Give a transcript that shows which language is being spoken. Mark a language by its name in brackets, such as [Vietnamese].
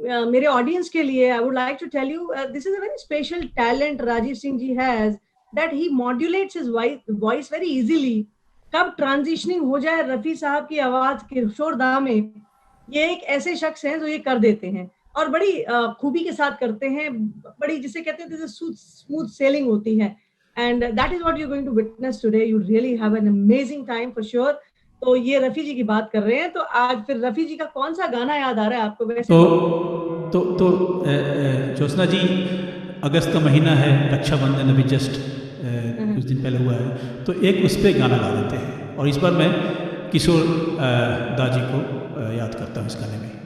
[Hindi] मेरे ऑडियंस के लिए [English] I would like to tell you, this is a very special talent Rajiv Singh ji has, that he modulates his voice very easily. [Hindi] कब transitioning हो जाए रफ़ी साहब की आवाज किशोर दा में, ये एक ऐसे शख्स हैं जो ये कर देते हैं, और बड़ी खूबी के साथ करते हैं। बड़ी, जिसे कहते हैं स्मूथ सेलिंग होती है। [English] And that is what you're going to witness today. You really have an amazing time for sure. [Hindi] तो ये रफ़ी जी की बात कर रहे हैं, तो आज फिर रफ़ी जी का कौन सा गाना याद आ रहा है आपको? वैसे तो ज्योत्सना जी, अगस्त का महीना है, रक्षाबंधन अभी जस्ट कुछ दिन पहले हुआ है, तो एक उस पर गाना गा देते हैं। और इस बार मैं किशोर दा जी को याद करता हूँ इस गाने में।